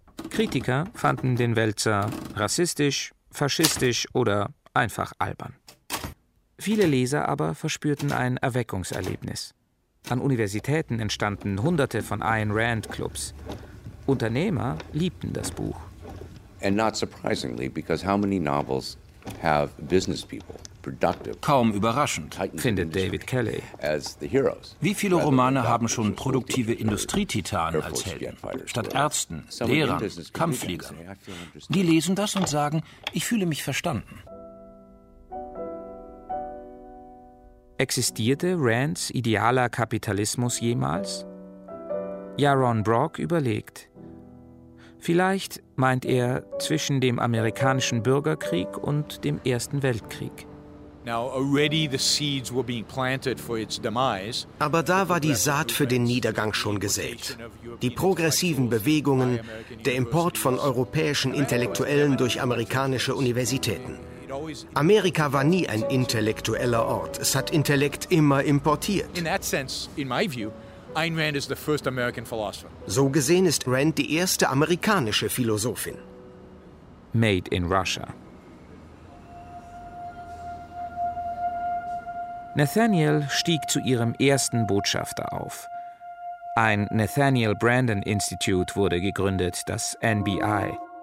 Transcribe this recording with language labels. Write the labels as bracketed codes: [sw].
[de] Kritiker fanden den Wälzer rassistisch, faschistisch oder einfach albern. Viele Leser aber verspürten ein Erweckungserlebnis. An Universitäten entstanden hunderte von Ayn Rand-Clubs. Unternehmer liebten das Buch. [en] And not surprisingly, because how many novels have business people, productive? [de] Kaum überraschend, findet David Kelly. Wie viele Romane haben schon produktive Industrietitanen als Helden, statt Ärzten, Lehrern, Kampffliegern? Die lesen das und sagen, ich fühle mich verstanden. Existierte Rands idealer Kapitalismus jemals? Yaron Brock überlegt. Vielleicht, meint er, zwischen dem amerikanischen Bürgerkrieg und dem Ersten Weltkrieg. Aber da war die Saat für den Niedergang schon gesät. Die progressiven Bewegungen, der Import von europäischen Intellektuellen durch amerikanische Universitäten. Amerika war nie ein intellektueller Ort. Es hat Intellekt immer importiert. [en] In that sense, in my view, Ayn Rand is the first American philosopher. [de] So gesehen ist Rand die erste amerikanische Philosophin. [en] Made in Russia. [de] Nathaniel stieg zu ihrem ersten Botschafter auf. Ein Nathaniel Brandon Institute wurde gegründet, das NBI.